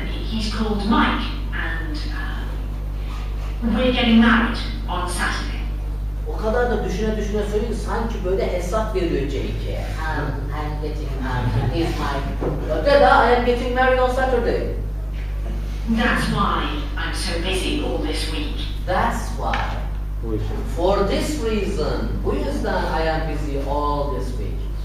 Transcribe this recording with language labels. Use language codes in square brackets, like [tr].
[en] He's called Mike, and we're getting married on Saturday. [tr] O kadar da düşüne söyledi sanki böyle hesap veriyor Jake'e. [en] I'm getting married. He's my... Dada, I am getting married on Saturday. That's why I'm so busy all this week. That's why. For this reason. [tr] Bu yüzden [en] I am busy all this week.